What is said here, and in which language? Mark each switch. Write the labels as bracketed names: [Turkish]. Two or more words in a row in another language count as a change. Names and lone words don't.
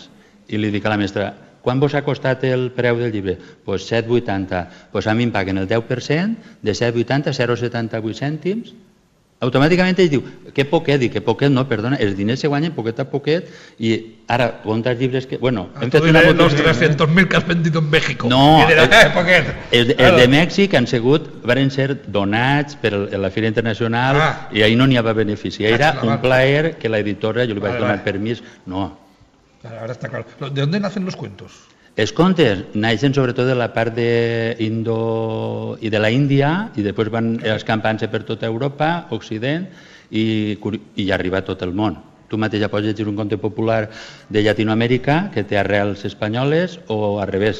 [Catalan] I li dic a la mestra, quan vos ha costat el preu del llibre? Doncs 7,80. Doncs a mi em paguen el 10% de 7,80, 0,78 cèntims. Automàticament ell diu, que poquet, dic, que poquet no, perdona, els diners se guanyen poquet a poquet i ara, quants llibres que... Bueno, hem fet una [Spanish] los 300.000 que has vendido en México. [Catalan] No, els de Mèxic han sigut, van ser donats per la Fira Internacional i ahir no n'hi havia benefici. Era un plaer que la editora, jo li vaig donar permís, no. [Spanish] Ahora está claro. ¿De dónde nacen los cuentos? [Catalan] Els contes naixen sobretot de la part d'Indo i de la Índia i després van escampant-se per tota Europa, Occident i arribar a tot el món. tu mateix ja pots llegir un conte popular de Llatinoamèrica que té arrels espanyoles o al revés.